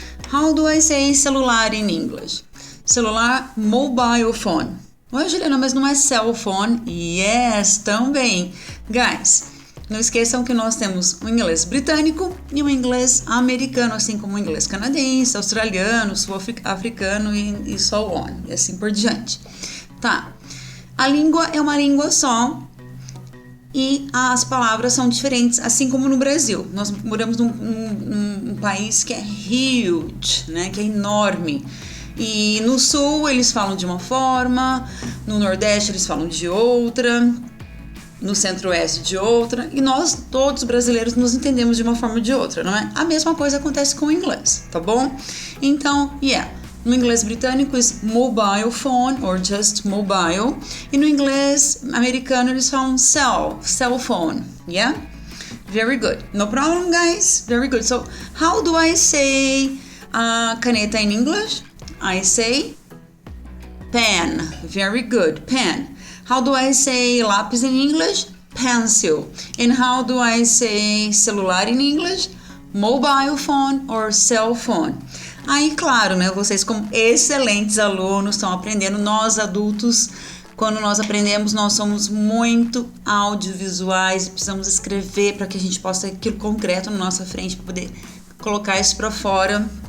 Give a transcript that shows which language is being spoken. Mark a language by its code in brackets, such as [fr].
[en] How do I say celular in English? Celular, mobile phone. [pt] Ué, Juliana, mas não é cell phone? [en] Yes, [pt] também. Guys, não esqueçam que nós temos o inglês britânico e o inglês americano, assim como o inglês canadense, australiano, sul-africano e [en] so on, [pt] e assim por diante. Tá, a língua é uma língua só e as palavras são diferentes, assim como no Brasil. Nós moramos num país que é huge, né, que é enorme. E no sul eles falam de uma forma, no nordeste eles falam de outra, no centro-oeste de outra, e nós, todos brasileiros, nos entendemos de uma forma ou de outra, não é? A mesma coisa acontece com o inglês, tá bom? Então, no inglês britânico é mobile phone, [en] or just mobile, [pt] e no inglês americano eles falam [en] cell phone, yeah? Very good. No problem, guys? Very good. So, how do I say caneta in English? I say pen. Very good, pen. How do I say lápis in English? Pencil. And how do I say celular in English? Mobile phone or cell phone. [pt] Aí, claro, né? Vocês como excelentes alunos estão aprendendo. Nós adultos, quando nós aprendemos, nós somos muito audiovisuais. Precisamos escrever para que a gente possa ter aquilo concreto na nossa frente para poder colocar isso para fora.